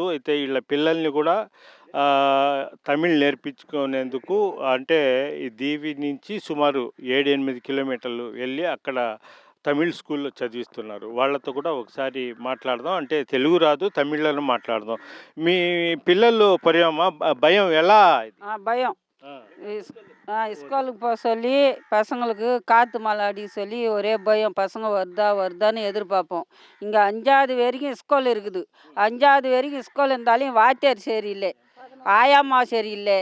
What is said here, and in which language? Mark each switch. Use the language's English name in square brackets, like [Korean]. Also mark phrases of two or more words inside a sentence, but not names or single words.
[Telugu] అయితే వీళ్ళ పిల్లల్ని కూడా తమిళ్ నేర్పించుకునేందుకు అంటే ఈ దీవి నుంచి సుమారు 7-8 కిలోమీటర్లు వెళ్ళి అక్కడ తమిళ్ స్కూల్లో చదివిస్తున్నారు. వాళ్ళతో కూడా ఒకసారి మాట్లాడదాం. అంటే తెలుగు రాదు, తమిళ్లను మాట్లాడదాం. మీ పిల్లలు భయం ఎలా? [Tamil] பயம் ஸ்கூலுக்கு போக சொல்லி பசங்களுக்கு காற்று மழை அடிக்க சொல்லி ஒரே பயம். பசங்க வருதான்னு எதிர்பார்ப்போம். இங்கே 5வது வரைக்கும் ஸ்கூல் இருக்குது. 5வது வரைக்கும் ஸ்கூல் இருந்தாலும் வாத்தியார் சரியில்லை, ஆயாம்மா சரியில்லை.